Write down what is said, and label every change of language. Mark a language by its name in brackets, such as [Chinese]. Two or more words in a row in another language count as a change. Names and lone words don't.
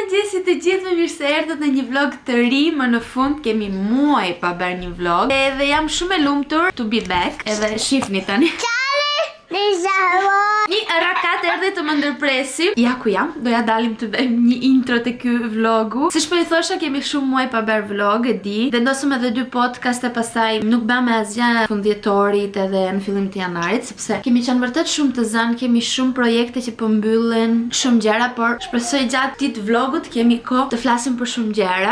[Albanian] si të gjithë, mirë se erdhët në një vlog të ri. Më në fund kemi muaj pa bërë një vlog. Edhe jam shumë e lumtur [English] to be back. [Albanian] Edhe shifni tani. Një rakat erdhe të më ndërpresim. Ja ku jam, doja dalim të bëjmë një intro të ky vlogu. Si shpo i thosha, kemi shumë muaj pa bërë vlog, e di. Vendosëm edhe 2 podcast e pastaj nuk bëmë asgjë fundjetorit edhe në fillim të janarit, sepse kemi qenë vërtet shumë të zënë, kemi shumë projekte që po mbyllen, shumë gjëra, por shpresoj gjatë ditë vlogut kemi kohë të flasim për shumë gjëra.